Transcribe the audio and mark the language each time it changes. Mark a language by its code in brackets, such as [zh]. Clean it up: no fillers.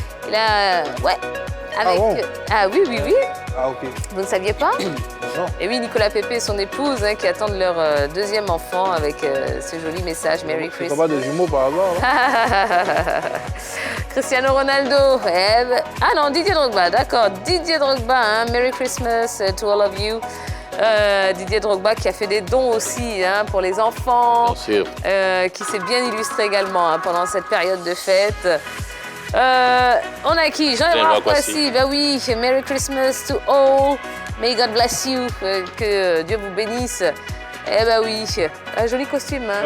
[fr] Il a, ouais, avec. Ah, bon. Ah oui. Ah, ok. Vous ne saviez pas? Non. Et oui, Nicolas Pépé et son épouse hein, qui attendent leur deuxième enfant avec ce joli message [en] Merry [fr] C'est [en] Christmas. [fr] pas des jumeaux par hasard, là? Cristiano Ronaldo. Ah non, Didier Drogba, d'accord. [en] Didier Drogba, hein, Merry Christmas to all of you. [fr] Didier Drogba qui a fait des dons aussi hein, pour les enfants. Bien sûr. Qui s'est bien illustré également hein, pendant cette période de fête. On a qui? [en] Jean-Édouard Coissy. [fr] Ben oui, [en] Merry Christmas to all. May God bless you. [fr] Que Dieu vous bénisse. Eh ben oui, un joli costume. Hein.